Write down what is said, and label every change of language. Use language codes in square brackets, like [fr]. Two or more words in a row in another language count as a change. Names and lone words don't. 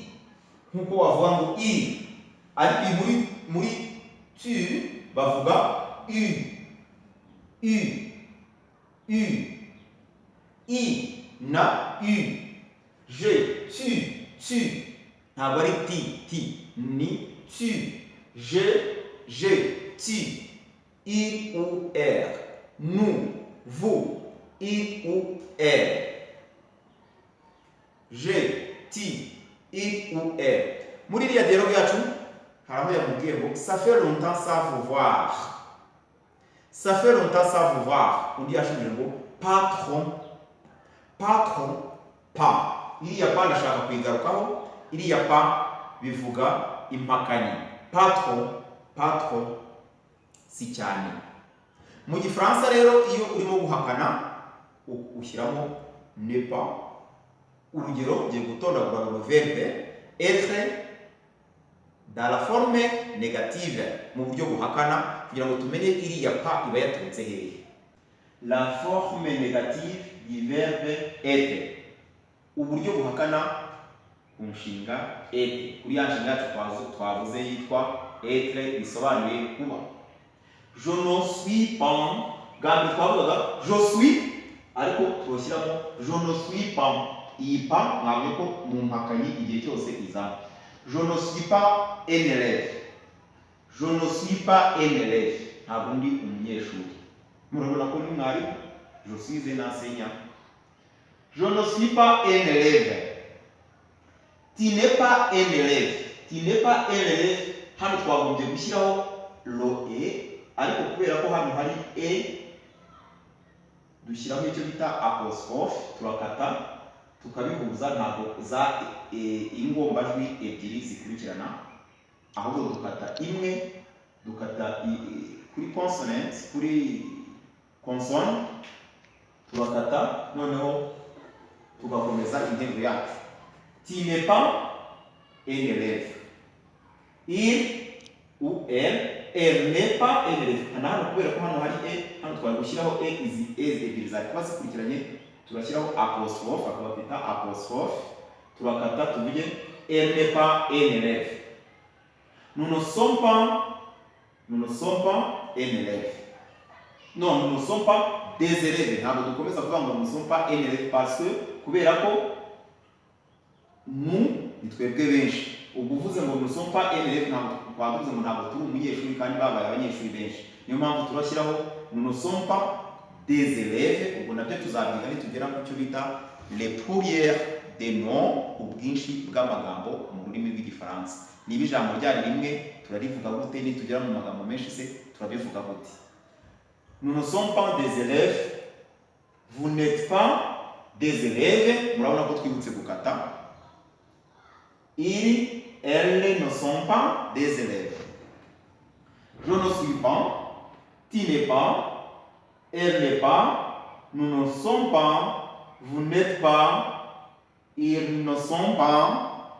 [rw] Nkuko wavuga ngo i, ariko muri tu bavuga i na u. [fr] Je, tu, [rw] ntabwo ari ti, ni tu. [fr] Je, tu, il ou elle, nous, vous, il ou elle. Je, tu, il ou elle. [rw] Muri iriya dialogue yacu hari aho yamubwiye ngo [fr] ça fait longtemps sans vous voir. Ça fait longtemps sans vous voir. [rw] Undi yashubije ngo patron, pa. Iriya pa ndashaka kuyigarukaho. Iriya pa bivuga impakanyi. Patron si cyane. Mu Gifaransa rero iyo urimo guhakana ushyiramo [fr] ne pas. [rw] Urugero ngiye gutondagura [fr] le verbe être dans la forme négative [rw] mu buryo buhakana kugira ngo tumenye iriya pa iba yaturutse hehe. [fr] La forme négative du verbe être, [rw] uburyo buhakana ku nshinga être. Kuri ya nshinga yacu twavuze yitwa être bisobanuye kuba. [fr] Je ne suis pas, [rw] gambe twavugaga [fr] je suis, [rw] ariko turoshyiramo [fr] je ne suis pas. [rw] Iyi pa mwabonye ko mu mpakanyi igihe cyose izana. [fr] Je ne suis pas un élève. Je ne suis pas un élève. [rw] ntabwo ndi umunyeshuri. Murabona ko ni mwarimu. [fr] Je suis un enseignant. Je ne suis pas un élève. Tu n'es pas un élève. Tu n'es pas un élève. [rw] Hano twagombye gushyiraho lo e, ariko kubera ko hano hari e, dushyiraho icyo bita apostrophe, turakata tukabihuza, ntabwo za ingombajwi ebyiri zikurikirana, ahubwo dukata imwe, dukata kuri consonant, kuri consonne, turakata noneho tugakomeza interuro yacu. [fr] Tu n'es pas un élève. Il ou elle n'est pas un élève. [rw] Hano kubera ko hano hari e, hano twari gushyiraho e, izi ebyiri zari kuba zikurikiranye, turashyiraho apostrophe, akaba bita apostrophe, turakata tuvuge [fr] elle n'est pas un élève. Nous ne sommes pas un élève. Non, nous ne sommes pas des élèves. [rw] Ntabwo dukomeza kuvuga ngo [fr] nous ne sommes pas un élève parce que [rw] kubera ko nous ni twebwe benshi. Ubwo uvuze ngo [fr] nous ne sommes pas un élève, [rw] ntabwo twavuze ngo ntabwo turi umunyeshuri kandi babaye abanyeshuri benshi. Niyo mpamvu turashyiraho [fr] nous ne sommes pas des élèves. [rw] Ubwo nabyo tuzabyiga nitugera ku cyo bita [fr] les pluriels des noms, [rw] ubwinshi bw'amagambo mu rurimi rw'igifaransa. Niba ijambo ryari rimwe turarivuga gute, nitugera mu magambo menshi se turabivuga gute? [fr] Nous ne sommes pas des élèves. Vous n'êtes pas des élèves. [rw] Murabona ko twibutse gukata. [fr] Ils, elles ne sont pas des élèves. Je ne suis pas. Tu n'es pas. Elle n'est pas. Nous ne sommes pas. Vous n'êtes pas. Ils ne sont pas.